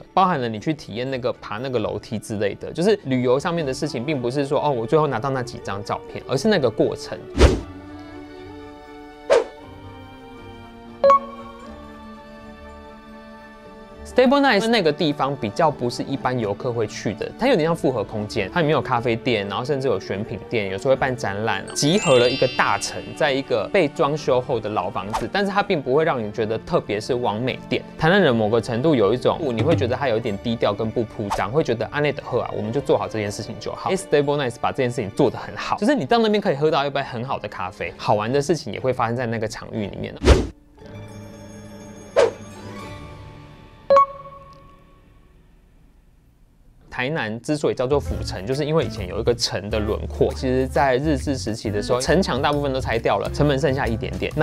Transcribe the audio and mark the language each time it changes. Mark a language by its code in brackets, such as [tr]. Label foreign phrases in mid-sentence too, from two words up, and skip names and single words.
[zh] 包含了你去體驗那個爬那個樓梯之類的，就是旅遊上面的事情，並不是說我最後拿到那幾張照片，而是那個過程。Stable Night 那個地方比較不是一般遊客會去的，它有點像複合空間，它裡面有咖啡店，然後甚至有選品店，有時候會辦展覽，集合了一個大城，在一個被裝修後的老房子，但是它並不會讓你覺得特別是網美店。台南人某個程度有一種，你會覺得它有一點低調跟不鋪張，會覺得安內的喝我們就做好這件事情就好。Stable Night 把這件事情做得很好，就是你到那邊可以喝到一杯很好的咖啡，好玩的事情也會發生在那個場域裡面。台南之所以叫做府城，就是因為以前有一個城的輪廓。其實，在日治時期的時候，城牆大部分都拆掉了，城門剩下一點點。